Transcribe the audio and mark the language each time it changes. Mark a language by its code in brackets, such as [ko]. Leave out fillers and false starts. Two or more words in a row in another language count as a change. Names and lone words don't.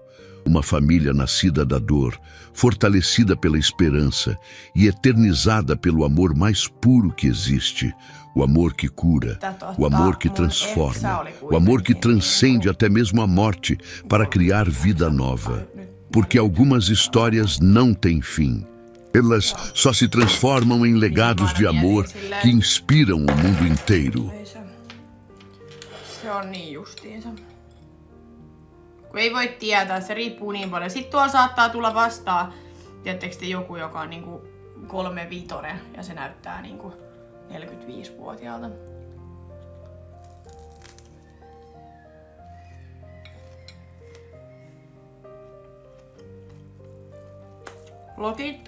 [pt] Uma família nascida da dor, fortalecida pela esperança e eternizada pelo amor mais puro que existe, o amor que cura, o amor que transforma, o amor que transcende até mesmo a morte para criar vida nova. Porque algumas histórias não têm fim. Elas só se transformam em legados de amor que inspiram o mundo inteiro. [fi] Se on niin justiinsa. Kun ei voi tietää, se riippuu niin paljon. Sitten tuolla saattaa tulla vastaan, tiedättekö te, joku, joka on niinku 35 ja se näyttää niinku 45-vuotiaalta. Lokit.